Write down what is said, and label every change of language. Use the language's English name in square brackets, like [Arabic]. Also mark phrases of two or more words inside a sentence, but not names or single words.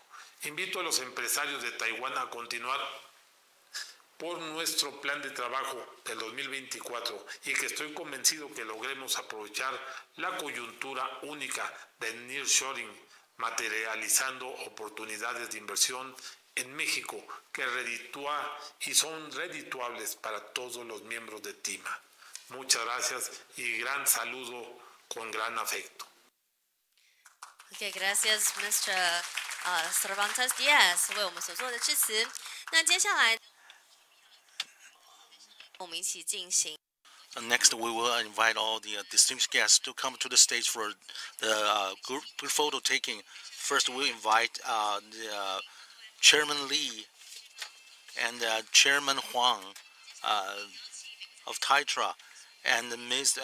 [Spanish] Invito a los empresarios de Taiwán a continuar por nuestro plan de trabajo del 2024 y que estoy convencido que logremos aprovechar la coyuntura única del nearshoring, materializando oportunidades de inversión en México que reditúa y son redituables para todos los miembros de TEEMA. Muchas gracias y gran saludo con gran afecto. [Chinese] Okay, gracias, Mr. Cervantes Diaz 为我们所做的致辞。那接下来我们一起进行。 [English] Next, we will invite all the distinguished guests to come to the stage for the group photo taking. First, we'll invite the Chairman Lee and Chairman Huang of TITRA, and Ms.